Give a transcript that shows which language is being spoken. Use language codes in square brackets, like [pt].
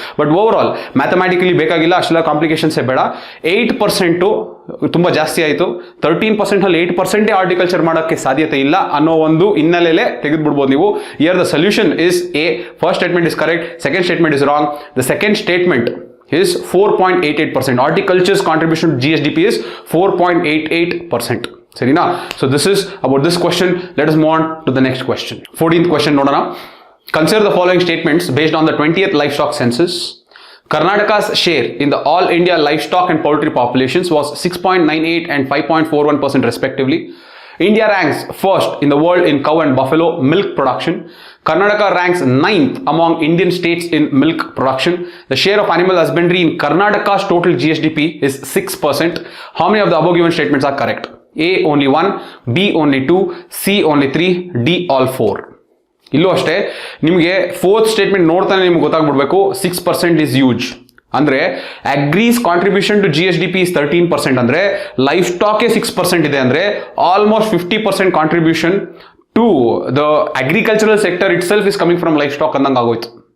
[kn] But over all mathematically ಬೇಕಾಗಿಲ್ಲ, ಅಷ್ಟೆಲ್ಲ ಕಾಂಪ್ಲಿಕೇಶನ್ಸೇ ಬೇಡ. 8% ತುಂಬ ಜಾಸ್ತಿ ಆಯಿತು. 13% 8% ಹಾರ್ಟಿಕಲ್ಚರ್ ಮಾಡೋಕ್ಕೆ ಸಾಧ್ಯತೆ ಇಲ್ಲ ಅನ್ನೋ ಒಂದು ಹಿನ್ನೆಲೆಯಲ್ಲೇ ತೆಗೆದುಬಿಡ್ಬೋದು ನೀವು. [en] Here the solution is A. First statement is correct, second statement is wrong. The second statement is 4.88%. Horticulture's contribution to GSDP is 4.88%. Sarina? So this is about this question. Let us move on to the next question. 14th question nodana. Consider the following statements based on the 20th livestock census. Karnataka's share in the all India livestock and poultry populations was 6.98 and 5.41% respectively. India ranks first in the world in cow and buffalo milk production. Karnataka ranks 9th among Indian states in milk production. The share of animal husbandry in Karnataka's total GSDP is 6%. How many of the above given statements are correct? A only 1, B only 2, C only 3, D all 4. [kn] ಇಲ್ಲೂ ಅಷ್ಟೇ, ನಿಮಗೆ fourth statement ನೋಡ್ತಾನೆ ನಿಮ್ಗೆ ಗೊತ್ತಾಗ್ಬಿಡ್ಬೇಕು. [en] 6% is huge. ಅಂದ್ರೆ agri's contribution to GSDP is 13%. [kn] ಅಂದ್ರೆ life stock 6% ಇದೆ. [en] ಅಂದ್ರೆ almost 50% contribution to the agricultural sector itself is coming from livestock [kn] ಅಂದಂಗೆ ಆಗೋಯ್ತು.